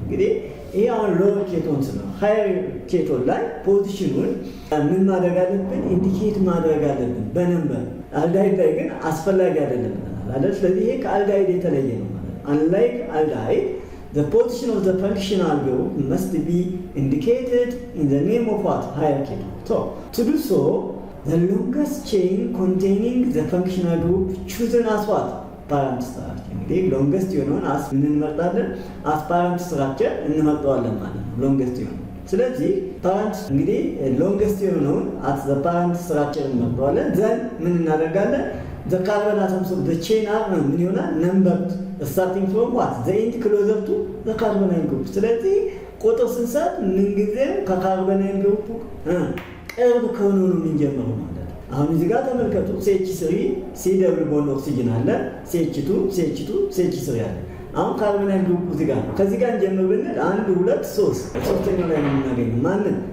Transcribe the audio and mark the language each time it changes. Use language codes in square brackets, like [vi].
[am] እንግዲህ ይሄ አሁን ሎወር ኬቶን ነው። ሃየር ኬቶን ላይ ፖዚሽኑን ምን ማድረግ አለብን? ኢንዲኬት ማድረግ አለብን በነምበር። አልዳይድ ላይ ግን አስፈላጊ አይደለም አይደል? ስለዚህ ይሄ ከአልዳይድ የተለየ ነው ማለት ነው። [en] unlike aldehyde the position of the functional group must be indicated in the name of what? Higher keton. So to do so the longest chain containing the functional group chosen as what? Parent structure. [am] እንግዲህ ሎንገስት የሆነውን አስ ምን እንመርጣለን? አስ ፓረንት ስትራክቸር እንመርጠዋለን ማለት ነው። ሎንገስት የሆነው ስለዚህ ፓረንት እንግዲህ ሎንገስት የሆነውን አስ ዘ ፓረንት ስትራክቸር እንመርጠዋለን። ዘን ምን እናደርጋለን? [en] the carbon atoms of the chain are [am] ምን ይሆናል? [en] numbered starting from what? the end closer to the carbonyl group። [am] ስለዚህ ቁጥር ስንሰጥ ምንጊዜም ከካርቦናይል ግሩፕ ቅርብ ከሆኑ ነው የምንጀምረው ማለት ነው። አሁን እዚህ ጋር ተመልከቱ። CH3 C ደብል ቦንድ ኦክሲጅን አለ፣ CH2 CH3 አለ። አሁን ካርቦናይል ግሩፕ እዚህ ጋር ነው። ከዚህ ጋር እንጀምር ብንል 1 2 3 ሶስተኛው ላይ ነው የምናገኘው ማንን?